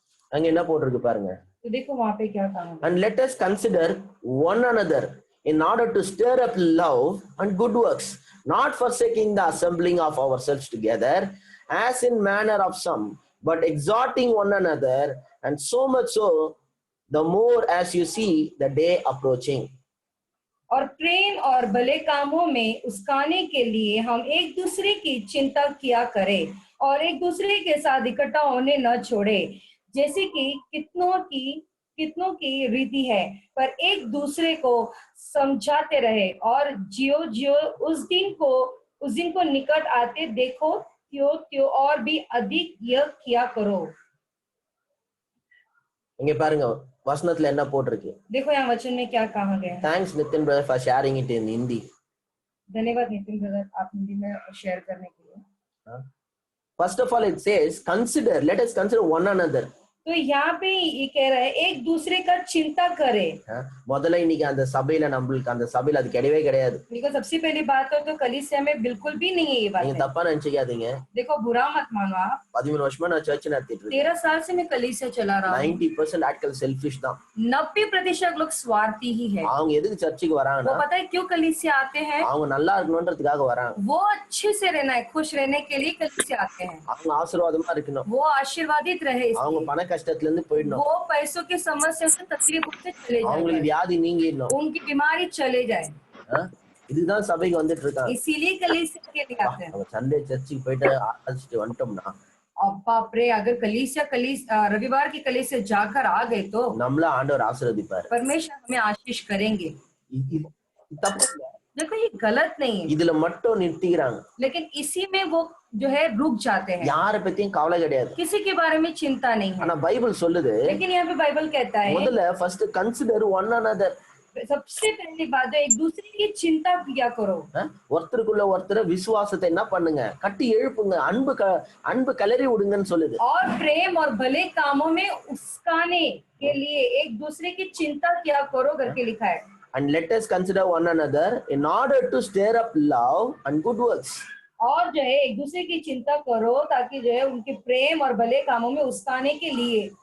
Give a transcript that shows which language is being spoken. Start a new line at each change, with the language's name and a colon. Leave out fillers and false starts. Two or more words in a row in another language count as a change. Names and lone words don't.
Tamil: அங்க என்ன போட்டிருக்கு பாருங்க.
Hindi: तो देखो वहां पे क्या कहा है।
English: And let us consider one another in order to stir up love and good works, not forsaking the assembling of ourselves together, as in manner of some, but exhorting one another, and so much so, the more as you see the day approaching.
Hindi: और प्रेम और भले कामों में उस्काने के लिए हम एक दूसरे की चिंता किया करें और एक दूसरे के साथ इकट्ठा होने न छोड़े, जैसे कि कितनों की रीति है, पर एक दूसरे को समझाते रहे, और जियो उस दिन को निकट आते देखो, त्यों और भी अधिक यह किया करो।
Tamil: இங்க பாருங்க வசனத்துல என்ன போட்டிருக்கு.
Hindi: देखो यहाँ वचन में क्या कहा गया है।
English: Thanks Nitin brother for sharing it in Hindi.
Hindi: धन्यवाद नितिन ब्रदर, आप हिंदी में शेयर करने के लिए।
English: First of all, it says, let us consider one another.
Hindi: तो यहाँ पे ये कह रहा है एक दूसरे का चिंता करे।
Tamil: முதல்ல இன்னைக்கு அந்த சபையில நம்மளுக்கு அந்த சபையில அது கிடையவே கிடையாது.
Hindi: देखो सबसे पहली बात तो कलीसिया में बिल्कुल भी नहीं है ये बात।
Tamil: நீங்க தப்பா நினைச்சுக்காதீங்க।
Hindi: देखो बुरा मत मानो आप।
Tamil: 13 வருஷமா நான் சர்ச் நடத்திட்டு இருக்கேன்।
Hindi: 13 साल से मैं कलीसिया चला रहा हूँ। 90% आजकल सेल्फिश தான்। 90% लोग स्वार्थी ही है।
Tamil: அவங்க எதுக்கு சர்ச்சுக்கு வராங்கன்னா,
Hindi: वो पता है क्यों कलीसिया आते हैं?
Tamil: அவங்க நல்லா இருக்கணும்ன்றதுக்காக வராங்க।
Hindi: वो अच्छे से रहना है, खुश रहने के लिए कलीसिया आते हैं।
Tamil: அவங்க ஆசீர்வாதமா இருக்கணும்।
Hindi: वो आशीर्वादित रहे।
Tamil: அவங்க பண கஷ்டத்துல இருந்து போயிடணும்।
Hindi: वो पैसों की समस्या से तकलीफ से चले जाए।
Tamil: அவங்களுக்கு வியாதி நீங்கிடணும்।
Hindi: उनकी बीमारी चले जाए।
Tamil: இதுதான் சபைக்கு வந்துட்டு இருக்காங்க।
Hindi: इसीलिए कलीसिया के लिए आते हैं।
Tamil: சண்டே சர்ச்சுக்கு போயிட்டு ஆரம்பிச்சிட்டு வந்துட்டோம்னா,
Hindi: अब बाप रे, अगर रविवार की कलीसिया जाकर आ गए तो
Tamil: நம்மள ஆண்டவர் ஆசீர்வதிப்பார்।
Hindi: परमेश्वर हमें आशीष करेंगे।
Tamil: தப்பு இல்ல।
Hindi: देखो ये गलत नहीं है,
Tamil: இதுல மட்டும் நிறுத்திக்கிறாங்க।
Hindi: लेकिन इसी में वो जो है रुक जाते हैं।
Tamil: யாரை பத்தியும் கவலை கிடையாது।
Hindi: किसी के बारे में चिंता नहीं है।
Tamil: ஆனா பைபிள் சொல்லுது,
Hindi: लेकिन यहाँ पे बाइबल कहता है
Tamil: முதல்ல
English: first consider one another.
Hindi: सबसे पहली बात है एक दूसरे की चिंता किया करो।
Tamil: ஒருத்தருக்குள்ள ஒருத்தர் விசுவாசத்தை என்ன பண்ணுங்க, கட்டி எழுப்புங்க, அன்பு கலரி விடுங்கன்னு சொல்லுது।
Hindi: और प्रेम और भले कामों में उस्काने के लिए एक दूसरे की चिंता किया करो करके लिखा है।
English: And let us consider one another in order to stir up love and good works.
Hindi: और जो है एक दूसरे की चिंता करो ताकि जो है उनके प्रेम और भले कामों में उस्काने के लिए।